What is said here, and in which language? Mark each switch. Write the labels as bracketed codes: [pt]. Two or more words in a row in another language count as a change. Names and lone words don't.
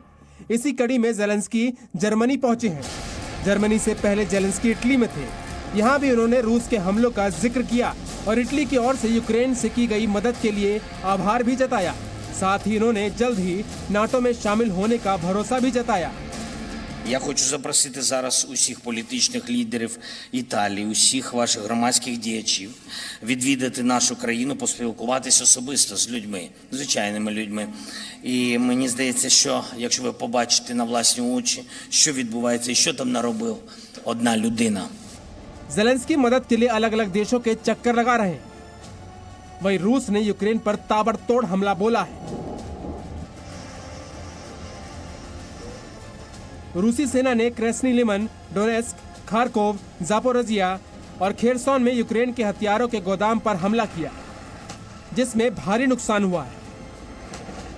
[hi] इसी कड़ी में जेलेंस्की जर्मनी पहुंचे हैं। जर्मनी से पहले जेलेंस्की इटली में थे। यहाँ भी उन्होंने रूस के हमलों का जिक्र किया और इटली की ओर से यूक्रेन से की गई मदद के लिए आभार भी जताया। साथ ही उन्होंने जल्द ही नाटो में शामिल होने का भरोसा भी जताया। [uk] Я хочу запросити зараз усіх політичних лідерів Італії, усіх ваших громадських діячів відвідати нашу країну, поспілкуватися особисто з людьми, звичайними людьми. І мені здається, що якщо ви побачите на власні очі, що відбувається і що там наробив одна людина. [hi] जेलेंस्की मदद के लिए अलग अलग देशों के चक्कर लगा रहे हैं। वहीं रूस ने यूक्रेन पर ताबड़तोड़ हमला बोला है। रूसी सेना ने क्रेस्नी लिमन, डोनेस्क, खारकोव, जापोरोजिया और खेरसोन में यूक्रेन के हथियारों के गोदाम पर हमला किया, जिसमें भारी नुकसान हुआ है।